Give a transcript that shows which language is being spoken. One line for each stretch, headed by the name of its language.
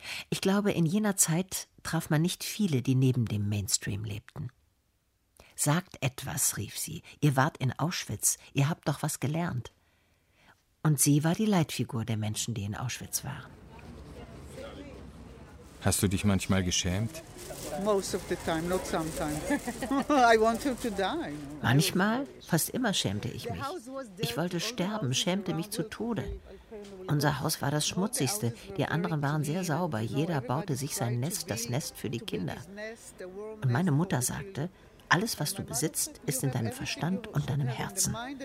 German: Ich glaube, in jener Zeit traf man nicht viele, die neben dem Mainstream lebten. Sagt etwas, rief sie, ihr wart in Auschwitz, ihr habt doch was gelernt. Und sie war die Leitfigur der Menschen, die in Auschwitz waren. Hast du dich manchmal geschämt?
English: Most of the time, not sometimes. I want to die.
German: Manchmal, fast immer schämte ich mich. Ich wollte sterben, schämte mich zu Tode. Unser Haus war das Schmutzigste, die anderen waren sehr sauber, jeder baute sich sein Nest, das Nest für die Kinder. Und meine Mutter sagte, alles, was du besitzt, ist in deinem Verstand und deinem Herzen.